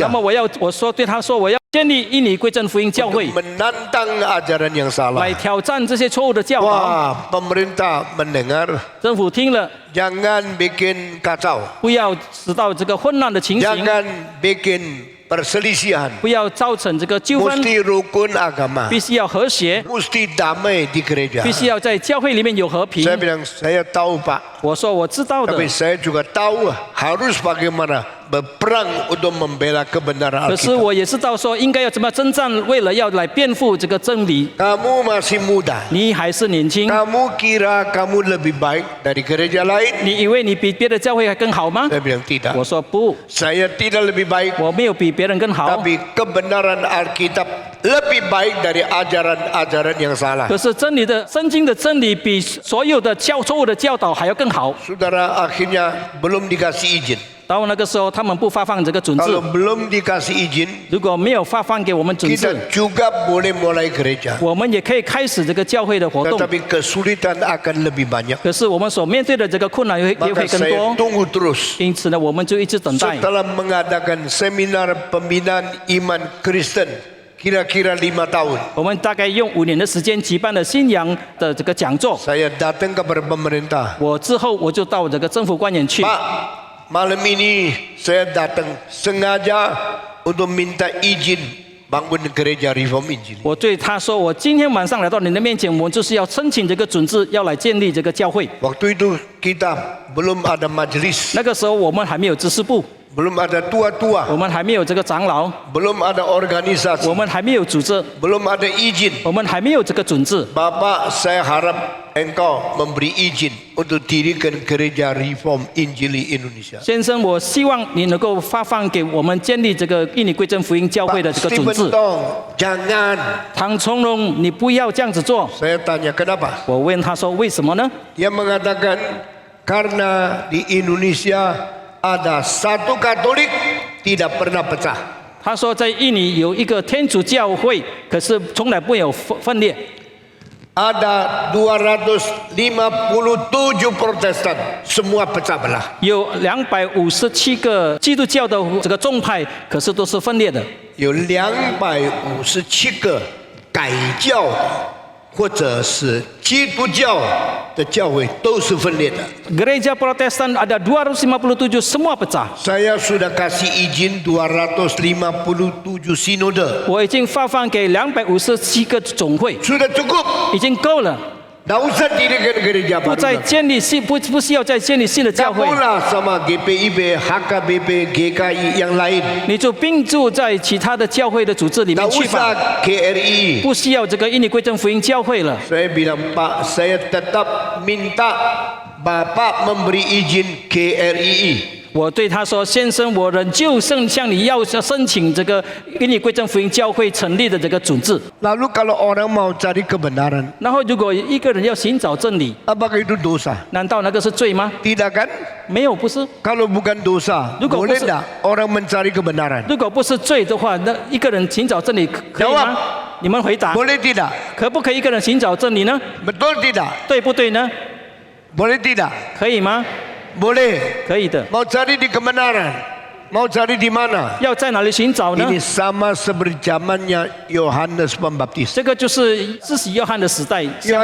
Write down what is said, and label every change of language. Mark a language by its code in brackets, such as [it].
[zh] 那么我说对他说，我要建立印尼归正福音教会， [id] Menantang ajaran yang salah. [zh] 来挑战这些错误的教导。 [id] Wah, pemerintah mendengar. [zh] 政府听了， [id] Jangan bikin kacau. [zh] 不要使到这个混乱的情形， [id] Jangan bikin perselisihan, [zh] 不要造成这个纠纷， [id] mesti rukun agama, [zh] 必须要和谐， [id] mesti damai di gereja. [zh] 必须要在教会里面有和平。 [id] Saya bilang saya tahu Pak, [zh] 我说我知道的， [id] tapi saya juga tahu harus bagaimana berperang untuk membela kebenaran [zh] 可是 [id] Alkitab. [zh] 我也知道说应该要怎么征战，为了要来辩护这个真理。 [id] Kamu masih muda, [zh] 你还是年轻， [id] kamu kira kamu lebih baik dari gereja lain? [zh] 你以为你比别的教会还更好吗？ [id] Saya bilang tidak. [zh] 我说不， [id] Saya tidak lebih baik, [zh] 我没有比别人更好。 [id] tapi kebenaran Alkitab lebih baik dari ajaran-ajaran yang salah. [zh] 可是真理的圣经的真理比所有的错误的教导还要更好。 [id] Saudara akhirnya belum dikasih izin. [zh] 到那个时候，他们不发放这个准 [id] Kalau [zh] 字， [id] belum dikasih izin, [zh] 如果没有发放给我们准字， [id] kita juga boleh mulai gereja. [zh] 我们也可以开始这个教会的活动。 [id] Tetapi kesulitan akan lebih banyak. [zh] 可是我们所面对的这个困难也会 [id] Maka [zh] 更 [id] saya [zh] 多， [id] tunggu terus. [zh] 因此呢，我们就一直等待。 [id] Setelah mengadakan seminar pembinaan iman Kristen, kira-kira 5 tahun, [zh] 我们大概用5年的时间举办了信仰的这个讲座。 [id] saya datang kepada pemerintah. [zh] 我之后我就到这个政府官员去。 [id] Pak, malam ini saya datang sengaja untuk minta izin bangun gereja Reform Injili. [zh] 我对他说：“我今天晚上来到你的面前，我们就是要申请这个准字，要来建立这个教会。 [id] Waktu itu kita belum ada majelis, [zh] 那个时候我们还没有知识部， [id] belum ada tua-tua, [zh] 我们还没有这个长老， [id] belum ada [zh] 我 [id] organisasi, [zh] 们还没有组织， [id] belum ada izin. [zh] 我们还没有这个准字。 [id] Bapak, saya harap engkau memberi izin untuk dirikan gereja Reform Injili Indonesia. [zh] 先生，我希望你能够发放给我们建立这个印尼归正福音教会的 [id] Pak Stephen [zh] 字。 [id] Tong, jangan. [zh] 唐从容，你不要这样子做。 [id] Saya tanya kenapa? [zh] 我问他说：“为什么呢？ [id] Dia mengatakan karena di Indonesia ada satu Katolik tidak pernah pecah. [zh] 他说在印尼有一个天主教会，可是从来没有分裂。 [id] Ada 257 Protestan, semua pecah belah. [zh] 有257个基督教的这个宗派，可是都是分裂的。有257个改教的或者是基督教的教会都是分裂的。 [id] Gereja Protestan ada 257 semua pecah. Saya sudah kasih izin 257 sinode. [zh] 我已经发放给257个总会， [id] Sudah cukup. [zh] 已经够了， [id] Tidak usah dirikan gereja [zh] 不 [id] baru. [zh] 再建立新不需要再建立新的教会， [id] Gabunglah sama GPIB, HKBP, GKI yang lain. [zh] 你就并注在其他的教会的组织里 [id] Tidak [zh] 面去吧， [id] usah KRI. [zh] 不需要这个印尼归正福音教会了。 [id] Saya bilang, Pak, saya tetap minta Bapak memberi izin KRII. [zh] 我对他说：“先生，我仍旧向你要申请这个印尼归正福音教会成立的这个准字。 [id] Lalu kalau orang mau cari kebenaran, [zh] 然后，如果一个人要寻找真理， [id] apakah itu dosa? [zh] 难道那个是罪吗？ [id] Tidak kan? [zh] 没有，不是。 [id] Kalau bukan dosa, Juga boleh bukan- tidak orang mencari kebenaran? [zh] 如果不是罪的话，那一个人寻找真理可以吗？你们回答， [id] Boleh tidak? [zh] 可不可以一个人寻找真理呢？ [id] Betul tidak? [zh] 对不对呢？ [id] Boleh tidak? [zh] 可以吗？ [id] Boleh. [zh] 可以的。 [id] Mau cari di kebenaran? Mau cari di mana? [zh] 要在哪里寻找呢？ [id] Ini sama seperti zamannya Yohanes Pembaptis. [zh] 这个就是施洗约翰的时代相